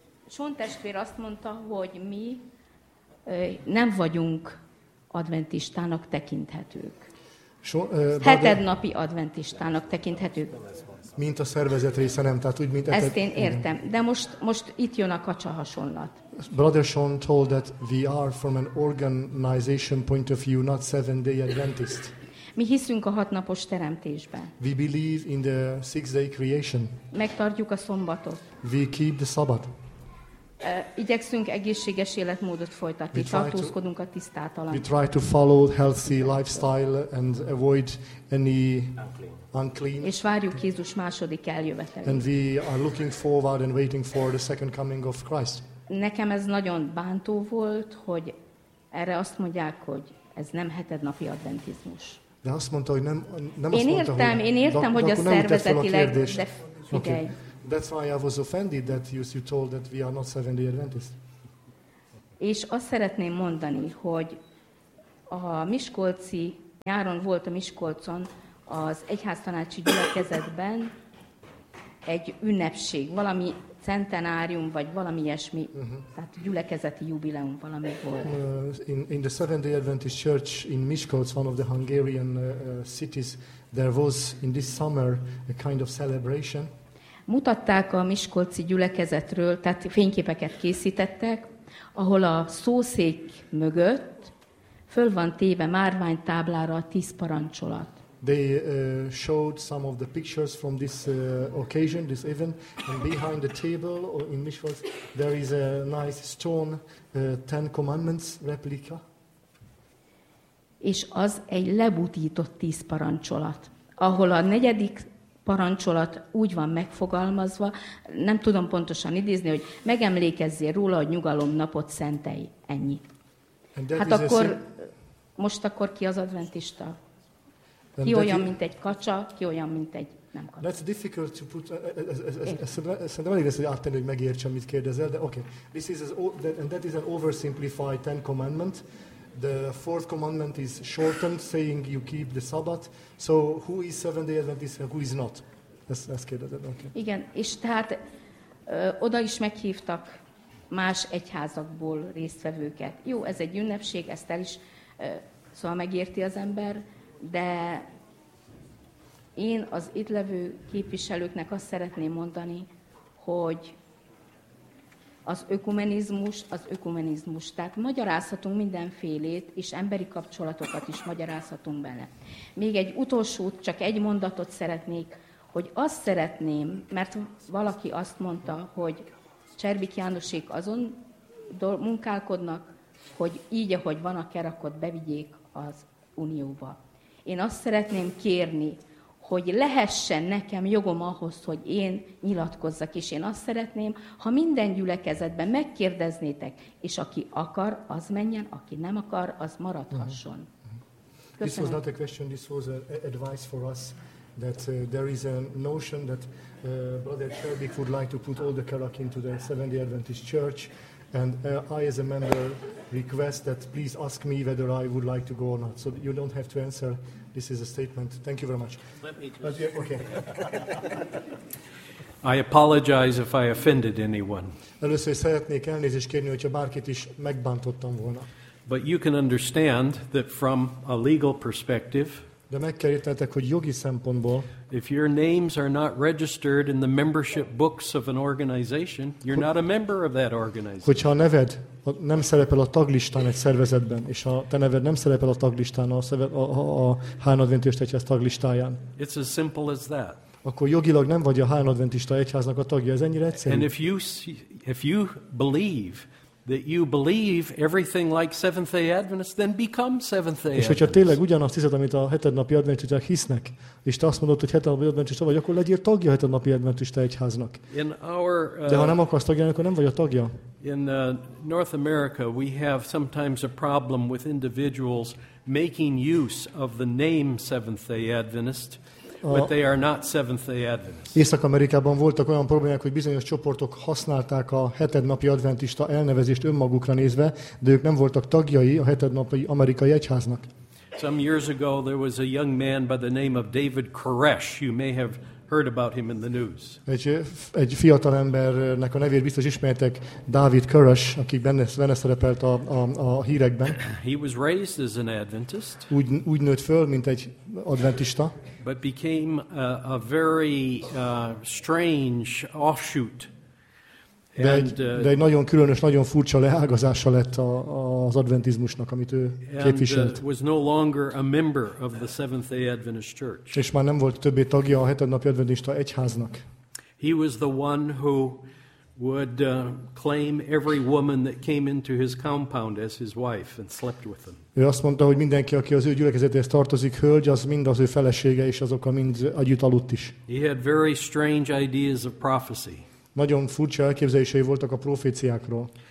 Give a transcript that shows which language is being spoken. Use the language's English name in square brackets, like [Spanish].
[Hungarian] Sean testvér azt mondta, hogy mi nem vagyunk adventistának tekinthetők. Hetednapi adventistának tekinthetők. Mint a szervezet része, nem? Tehát úgy, mint ezt én értem. De most itt jön a kacsa hasonlat. [English] Brother Sean told that we are from an organization point of view, not seven-day Adventist. [Hungarian] Mi hiszünk a hatnapos teremtésben. [English] We believe in the six-day creation. [Hungarian] Megtartjuk a szombatot. [English] We keep the Sabbath. [Hungarian] Igyekszünk egészséges életmódot folytatni, tartózkodunk a tisztátalan. [English] We try to follow healthy lifestyle and avoid any unclean. [Hungarian] És várjuk Jézus második eljövetelét. [English] And we are looking forward and waiting for the second coming of Christ. [Hungarian] Nekem ez nagyon bántó volt, hogy erre azt mondják, hogy ez nem hetednapi adventizmus. De azt mondta, hogy nem én azt értem, mondta, hogy... Én értem, hogy a szervezetileg... [English] Okay. That's why I was offended that you told that we are not Seventh-day Adventists. [Hungarian] És azt szeretném mondani, hogy a Miskolci nyáron volt a Miskolcon az egyháztanácsi gyülekezetben egy ünnepség, valami centenárium vagy valami ilyesmi, tehát gyülekezeti jubileum valami volt. [English] In the Seventh-day Adventist Church in Miskolc, one of the Hungarian cities, there was in this summer a kind of celebration. [Hungarian] Mutatták a Miskolci gyülekezetről, tehát fényképeket készítettek, ahol a szószék mögött föl van téve márványtáblára a 10 parancsolat. [English] They showed some of the pictures from this occasion, this event, and behind the table or in Miskolc there is a nice stone 10 commandments replica. [Hungarian] És az egy lebutított 10 parancsolat, ahol a negyedik parancsolat úgy van megfogalmazva, nem tudom pontosan idézni, hogy megemlékezzél róla, hogy nyugalom napot szentelj, ennyi. Hát akkor, most akkor ki az adventista? Ki olyan, mint egy kacsa, ki olyan, mint egy nem kacsa? [English] That's difficult to put, [Hungarian] szerintem elég lesz, hogy áttenni, hogy megértsem, mit kérdezel, de okay. [English] This is and that is an oversimplified 10 commandment. The fourth commandment is shortened, saying you keep the Sabbath. So who is Seventh-day Adventist and who is not? Let's get that. Okay. [Hungarian] Igen, és tehát oda is meghívtak más egyházakból résztvevőket. Jó, ez egy ünnepség, ezt el is szóval megérti az ember, de én az itt levő képviselőknek azt szeretném mondani, hogy az ökumenizmus. Tehát magyarázhatunk mindenfélét, és emberi kapcsolatokat is magyarázhatunk bele. Még egy utolsót, csak egy mondatot szeretnék, hogy azt szeretném, mert valaki azt mondta, hogy Cserbik Jánosék azon munkálkodnak, hogy így, ahogy van a kerakot, bevigyék az Unióba. Én azt szeretném kérni, hogy lehessen nekem jogom ahhoz, hogy én nyilatkozzak, és én azt szeretném, ha minden gyülekezetben megkérdeznétek, és aki akar, az menjen, aki nem akar, az maradhasson. Köszönöm. [English] This was not a question, this was an advice for us, that there is a notion that Brother Cherbik would like to put all the Kerak into the Seventh-day Adventist Church, and I as a member request that please ask me whether I would like to go or not. So you don't have to answer. This is a statement. Thank you very much. Let me just... Okay. I apologize if I offended anyone. [Hungarian] Először is szeretnék elnézést kérni, hogyha bárkit is megbántottam volna. [English] But you can understand that from a legal perspective, [Hungarian] de meg kell értetek, hogy jogi szempontból, [English] if your names are not registered in the membership books of an organization, you're not a member of that organization. [Hungarian] Hogyha a neved nem szerepel a taglistán egy szervezetben, és a te neved nem szerepel a taglistán a Hán Adventista Egyház taglistáján. [English] It's as simple as that. [Hungarian] Akkor jogilag nem vagy a Hán Adventista Egyháznak a tagja, ez ennyire egyszerű. [English] And if you believe that you believe everything like Seventh-day Adventists, then become Seventh-day Adventists. [Hungarian] És hogyha tényleg ugyanazt hiszed, amit a hetednapi adventisták hisznek, és te azt mondod, hogy hetednapi adventista vagy, akkor legyél tagja a hetednapi adventista egyháznak. De ha nem akarsz tagja, akkor nem vagy a tagja. [English] In North America, we have sometimes a problem with individuals making use of the name Seventh-day Adventist, but they are not Seventh-day Adventists. [Hungarian] Észak-Amerikában voltak olyan problémák, hogy bizonyos csoportok használták a hetednapi adventista elnevezést önmagukra nézve, de ők nem voltak tagjai a hetednapi amerikai egyháznak. [English] Some years ago there was a young man by the name of David Koresh. You may have heard about him in the news. [Hungarian] Egy fiatal embernek a nevét biztos ismertek, David Koresh, aki benne szerepelt a hírekben. [English] He was raised as an Adventist. [Hungarian] Úgy nőtt föl, mint egy adventista. [English] But became a very strange offshoot. [Hungarian] De egy nagyon különös, nagyon furcsa leágazása lett az adventizmusnak, amit ő képviselt. [English] Was no longer a member of the Seventh-day Adventist Church. [Hungarian] És már nem volt többé tagja a hetednapi adventista egyháznak. [English] He was the one who would claim every woman that came into his compound as his wife and slept with them. [Hungarian] Ő azt mondta, hogy mindenki, aki az ő gyülekezetéhez tartozik, hölgy, az mind az ő felesége, és azokkal mind együtt aludt is. [English] He had very strange ideas of prophecy. [Hungarian] Nagyon furcsa elképzelései voltak a proféciákról.